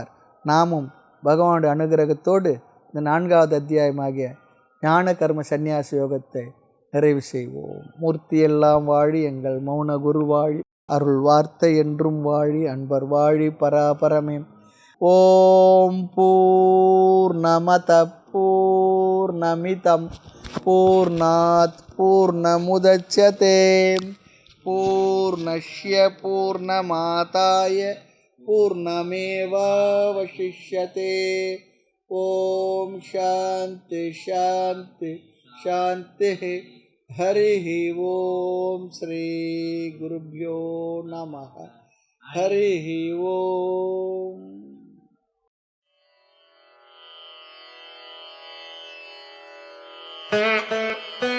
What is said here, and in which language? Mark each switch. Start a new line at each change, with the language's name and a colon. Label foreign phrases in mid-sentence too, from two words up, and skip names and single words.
Tamil: நாமும் பகவானுடைய அனுகிரகத்தோடு இந்த 4வது அத்தியாயமாகிய ஞான கர்ம சந்நியாச யோகத்தை நிறைவு செய்வோம். மூர்த்தி எல்லாம் வாழி, எங்கள் மௌன குரு வாழி, அருள் வார்த்தை என்றும் வாழி, அன்பர் வாழி, பராபரமே.
Sanskrit: ओम् पूर्णमद पूर्णमिदम् पूर्णात् पूर्णमुदच्यते पूर्णस्य पूर्णमादाय पूर्णमेवावशिष्यते. ओम् शान्ति शान्ति शान्ति. हरि ओम्। श्री गुरुभ्यो नमः. हरि ओम्.
English: Thank you.